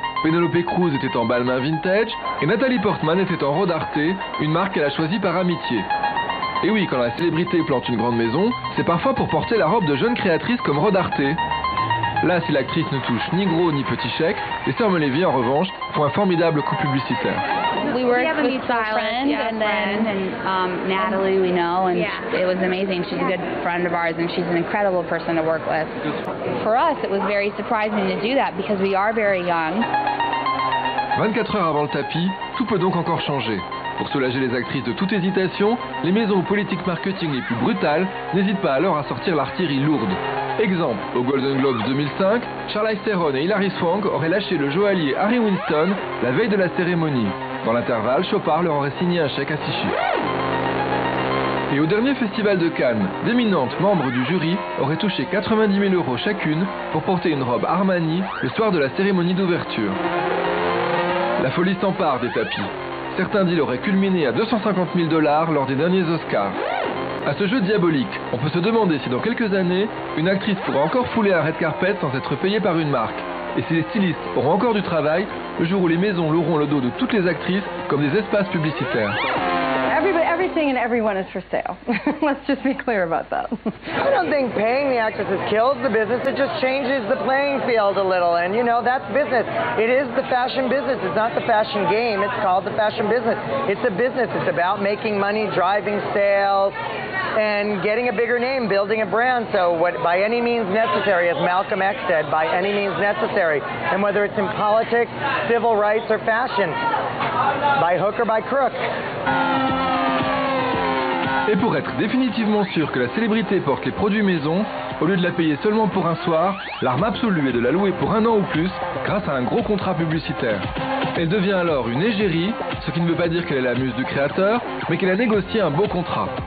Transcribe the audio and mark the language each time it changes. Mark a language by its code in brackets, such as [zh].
[fr] Penelope Cruz était en Balmain vintage et Nathalie Portman était en Rodarte, une marque qu'elle a choisie par amitié. Et oui, quand la célébrité plante une grande maison, c'est parfois pour porter la robe de jeunes créatrices comme Rodarte. Là, si l'actrice ne touche ni gros ni petit chèque, les sœurs Melévi, en revanche, font un formidable coup publicitaire. [en] We worked with Stylist and then Natalie, we know, and it was amazing. She's a good friend of ours, and she's an incredible person to work with. For us, it was very surprising to do that because we are very young. [fr] 24 heures avant le tapis, tout peut donc encore changer. Pour soulager les actrices de toute hésitation, les maisons aux politiques marketing les plus brutales n'hésitent pas alors à sortir l'artillerie lourde. Exemple, aux Golden Globes 2005, Charlize Theron et Hilary Swank auraient lâché le joaillier Harry Winston la veille de la cérémonie. Dans l'intervalle, Chopard leur aurait signé un chèque à 6 chiffres. Et au dernier festival de Cannes, d'éminentes membres du jury auraient touché 90 000 € chacune pour porter une robe Armani le soir de la cérémonie d'ouverture. La folie s'empare des tapis. Certains deals auraient culminé à 250 000 $ lors des derniers Oscars. À ce jeu diabolique, on peut se demander si dans quelques années, une actrice pourra encore fouler un red carpet sans être payée par une marque. Et si les stylistes auront encore du travail, le jour où les maisons loueront le dos de toutes les actrices comme des espaces publicitaires. [en] Everything and everyone is for sale. Let's just be clear about that. I don't think paying the actresses kills the business. It just changes the playing field a little. And, you know, that's business. It is the fashion business. It's not the fashion game. It's called the fashion business. It's a business. It's about making money, driving sales, and getting a bigger name, building a brand. So by any means necessary, as Malcolm X said, by any means necessary. And whether it's in politics, civil rights, or fashion, by hook or by crook. [fr] Et pour être définitivement sûr que la célébrité porte les produits maison, au lieu de la payer seulement pour un soir, l'arme absolue est de la louer pour 1 an ou plus grâce à un gros contrat publicitaire. Elle devient alors une égérie, ce qui ne veut pas dire qu'elle est la muse du créateur, mais qu'elle a négocié un beau contrat.